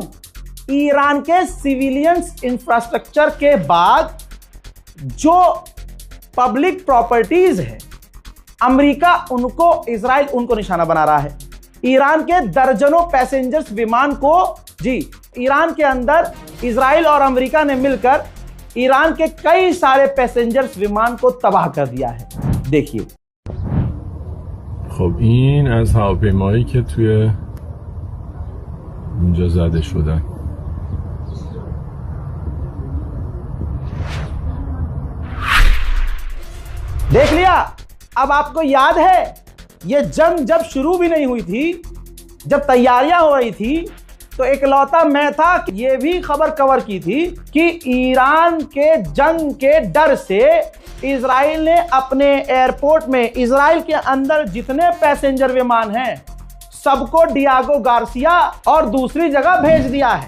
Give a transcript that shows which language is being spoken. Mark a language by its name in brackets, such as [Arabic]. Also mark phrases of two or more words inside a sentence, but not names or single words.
[Hindi] ईरान के [English] civilians infrastructure [Hindi] के बाद जो [English] public properties [Hindi] है, अमेरिका उनको, इजराइल उनको निशाना बना रहा है। ईरान के दर्जनों पैसेंजर्स विमान को, जी, ईरान के अंदर इजराइल और अमेरिका ने मिलकर ईरान के कई सारे पैसेंजर्स विमान को तबाह कर दिया है। देखिए। [Persian] خب این از هواپیمایی که توی اونجا زده شدن. [Hindi] देख लिया। अब आपको याद है ये जंग जब शुरू भी नहीं हुई थी, जब तैयारियां हो रही थी, तो इकलौता मैं था कि ये भी खबर कवर की थी कि ईरान के जंग के डर से इजराइल ने अपने एयरपोर्ट में, इजराइल के अंदर जितने पैसेंजर विमान हैं सबको डियागो गार्सिया और दूसरी जगह भेज दिया है।